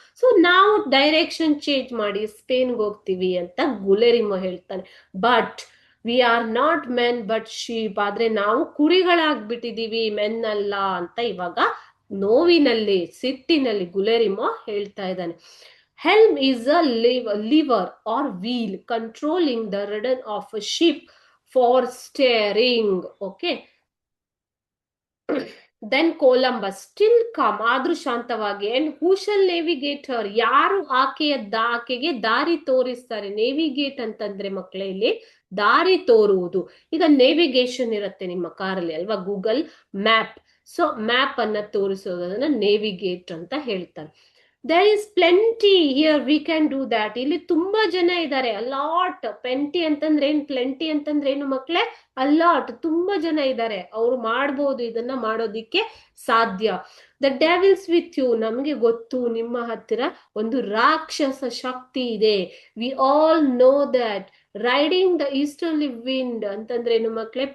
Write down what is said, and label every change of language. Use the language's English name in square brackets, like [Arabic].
[Kannada] So ನಾವು direction change ಮಾಡಿ ಸ್ಪೇನ್ಗೆ ಹೋಗ್ತೀವಿ ಅಂತ ಗುಲೆರಿಮೋ ಹೇಳ್ತಾನೆ. [English] but we are not men but sheep, [Kannada] ಆದ್ರೆ ನಾವು ಕುರಿಗಳಾಗ್ಬಿಟ್ಟಿದೀವಿ, ಮೆನ್ ಅಲ್ಲ ಅಂತ ಇವಾಗ ನೋವಿನಲ್ಲಿ, ಸಿಟ್ಟಿನಲ್ಲಿ ಗುಲೆರಿಮೋ ಹೇಳ್ತಾ ಇದ್ದಾನೆ. [English] Helm is a lever or wheel controlling the rudder of a ship for steering. Okay. Then Columbus still calm, [Kannada] ಆದ್ರೂ ಶಾಂತವಾಗಿ. [English] And who shall navigate her? [Kannada] ಯಾರು ಆಕೆಗೆ ದಾರಿ ತೋರಿಸ್ತಾರೆ? ನೇವಿಗೇಟ್ ಅಂತಂದ್ರೆ ಮಕ್ಕಳೇ ಇಲ್ಲಿ ದಾರಿ ತೋರುವುದು. ಈಗ ನೇವಿಗೇಷನ್ ಇರುತ್ತೆ ನಿಮ್ಮ ಕಾರಲ್ಲಿ ಅಲ್ವಾ, ಗೂಗಲ್ ಮ್ಯಾಪ್. ಸೊ ಮ್ಯಾಪ್ ಅನ್ನ ತೋರಿಸೋದನ್ನ ನೇವಿಗೇಟ್ ಅಂತ ಹೇಳ್ತಾರೆ. [English] There is plenty here, we can do that. [Kannada] ಇಲ್ಲಿ ತುಂಬಾ ಜನ ಇದ್ದಾರೆ, ಅಲಾಟ್. ಪೆಂಟಿ ಅಂತಂದ್ರೆ ಏನ್, ಪ್ಲೆಂಟಿ ಅಂತಂದ್ರೆ ಏನು ಮಕ್ಕಳೇ? ಅಲಾಟ್, ತುಂಬಾ ಜನ ಇದ್ದಾರೆ, ಅವ್ರು ಮಾಡ್ಬೋದು, ಇದನ್ನ ಮಾಡೋದಿಕ್ಕೆ ಸಾಧ್ಯ. [English] the devils with you, [Kannada] ನಮ್ಗೆ ಗೊತ್ತು ನಿಮ್ಮ ಹತ್ತಿರ ಒಂದು ರಾಕ್ಷಸ ಶಕ್ತಿ ಇದೆ. [English] We all know that. Riding the easterly wind [Kannada] ಅಂತಂದ್ರೆ ಏನು ಮಕ್ಕಳೇ?